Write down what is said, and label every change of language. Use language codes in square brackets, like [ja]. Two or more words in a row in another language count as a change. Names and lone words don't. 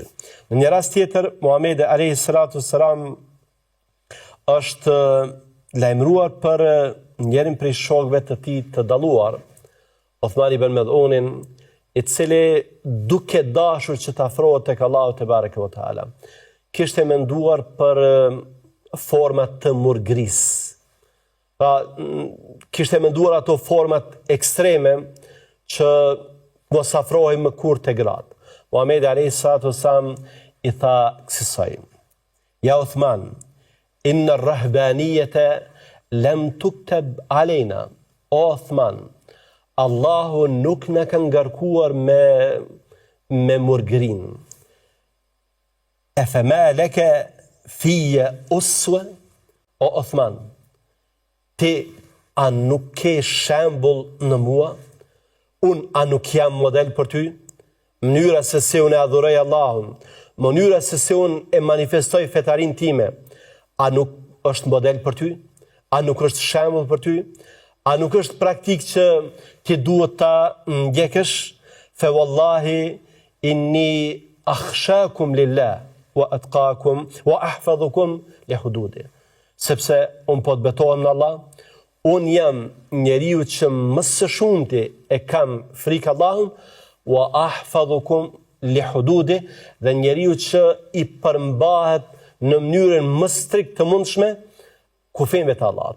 [sq] Në një rast tjetër, Muhamedi [ar] عليه الصلاة والسلام [sq] është lajmëruar për njërin prej shokëve të tij të dalluar, Uthman ibn Mad'unin, i cili duke dashur që të afrohet tek Allahu [ar] تبارك وتعالى, [sq] kishte menduar për format të murgrisë. Pra, kishte menduar ato format ekstreme që mos afrohej më kurrë te gratë. [ar] Muhamedi عليه الصلاة والسلام [sq] i tha kësaj: [ar] يا عثمان إن الرهبانية لم تكتب علينا. [sq] O Uthman, Allahu nuk na ka ngarkuar me murgrin. [ar] أفما لك في أسوة. [sq] O Uthman, ti a nuk ke shembull në mua? Unë a nuk jam model për ty? Mënyra se si unë e adhuroj Allahun, mënyra se si unë e manifestoj fetarin time, a nuk është model për ty? A nuk është shembull për ty? A nuk është praktik që ti duhet ta ndjekësh? [ar] فوالله إني أخشاكم لله وأتقاكم وأحفظكم لحدودي. [sq] Sepse unë po të betohem në Allah, unë jam njeriu që më së shumti e kam frikë Allahun, [ar] وأحفظكم لحدودي, [sq] dhe njeriu që i përmbahet në mënyrën më strikt të mundshme kufijve të Allahut.